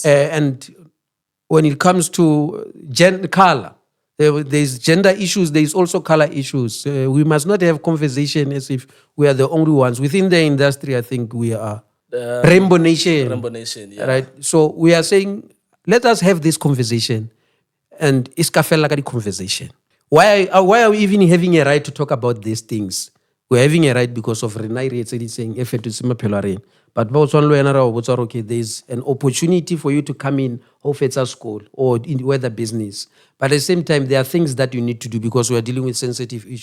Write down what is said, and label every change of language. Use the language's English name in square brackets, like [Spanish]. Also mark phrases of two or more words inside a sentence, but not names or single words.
[English] And when it comes to color, there's gender issues, there's also color issues. We must not have conversation as if we are the only ones. Within the industry, I think we are Rainbow Nation. Rainbow Nation, yeah. Right? So we are saying, let us have this conversation. And iskafela ka di conversation. Why are we even having a right to talk about these things? We're having a right because of Renai saying, but okay, there's an opportunity for you to come in a school or in weather business. But at the same time, there are things that you need to do because we are dealing with sensitive issues.